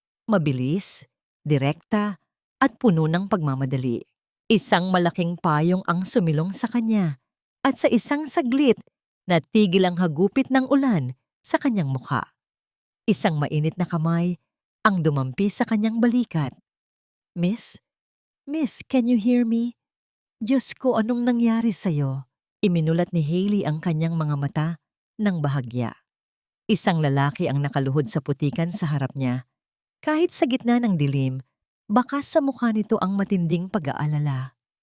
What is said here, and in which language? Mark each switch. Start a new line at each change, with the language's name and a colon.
Filipino: Mabilis, direkta, at puno ng pagmamadali. Isang malaking payong ang sumilong sa kanya at sa isang saglit, natigil ang hagupit ng ulan sa kanyang mukha. Isang mainit na kamay ang dumampi sa kanyang balikat.
English: Miss, Miss, can you hear me?
Filipino: Diyos ko, anong nangyari sa'yo? Iminulat ni Hailey ang kanyang mga mata ng bahagya. Isang lalaki ang nakaluhod sa putikan sa harap niya. Kahit sa gitna ng dilim, bakas sa mukha nito ang matinding pag-aalala.